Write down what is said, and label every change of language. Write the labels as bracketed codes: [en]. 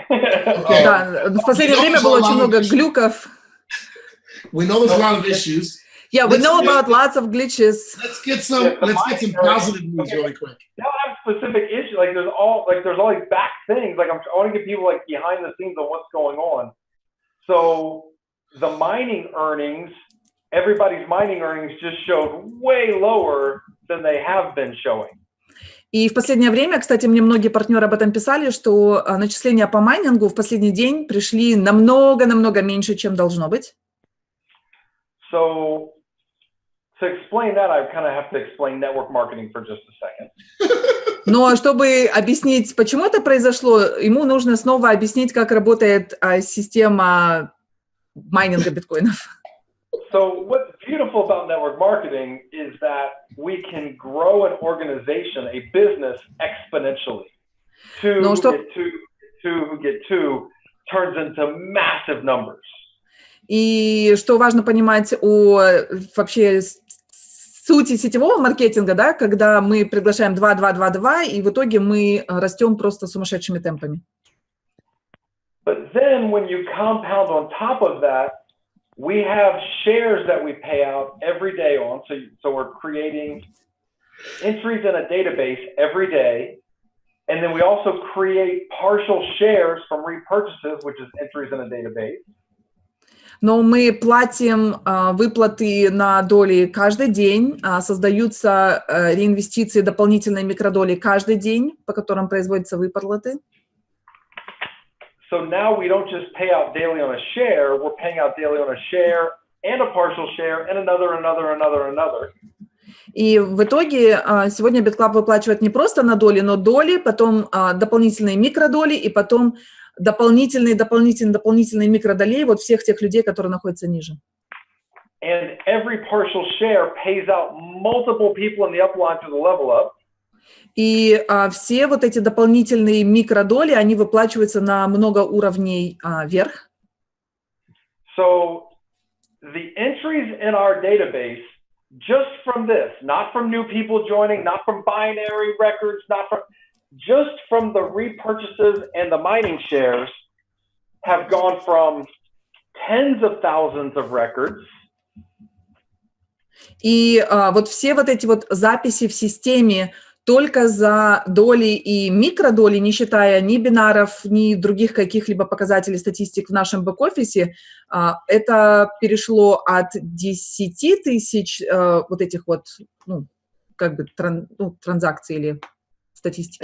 [ru] Да, в последнее время было очень много глюков. [en] We know there's a lot of issues. Yeah, we know about lots of glitches. Let's get some positive news really quick. They don't have specific issues. Like there's all these back things. Like I want to get people like behind the scenes on what's going on. So the mining earnings, everybody's mining earnings just showed way lower than they have been showing. [ru] И в последнее время, кстати, мне многие партнеры об этом писали, что начисления по майнингу в последний день пришли намного меньше, чем должно быть. [en] So to explain that, I kind of have to explain network marketing for just a second. [ru] Но чтобы объяснить, почему это произошло, ему нужно снова объяснить, как работает система майнинга биткоинов. [en] So what's beautiful about network marketing is that we can grow an organization, a business exponentially. Two who get two turns into massive numbers. [ru] И что важно понимать о вообще сути сетевого маркетинга, да, когда мы приглашаем 2, 2, 2, 2, и в итоге мы растем просто сумасшедшими темпами. [en] But then when you compound on top of that, we have shares that we pay out every day on. So we're creating entries in a database every day. And then we also create partial shares from repurchases, which is entries in a database. [ru] Но мы платим выплаты на доли каждый день, создаются реинвестиции, дополнительные микродоли каждый день, по которым производятся выплаты. [en] So now we don't just pay out daily on a share, we're paying out daily on a share and a partial share and another. [ru] И в итоге сегодня BitClub выплачивает не просто на доли, но доли, потом дополнительные микродоли и потом дополнительные микродолей вот всех тех людей, которые находятся ниже. [en] And every partial share pays out multiple people in the upline to the level up. [ru] И все вот эти дополнительные микродоли, они выплачиваются на много уровней вверх. [en] So the entries in our database, just from this, not from new people joining, not from binary records, just from the repurchases and the mining shares, have gone from tens of thousands of records. [ru] И вот все вот эти вот записи в системе только за доли и микродоли, не считая ни бинаров, ни других каких-либо показателей статистик в нашем бэк-офисе, это перешло от 10 тысяч вот этих вот, ну, как бы транзакций или статистики.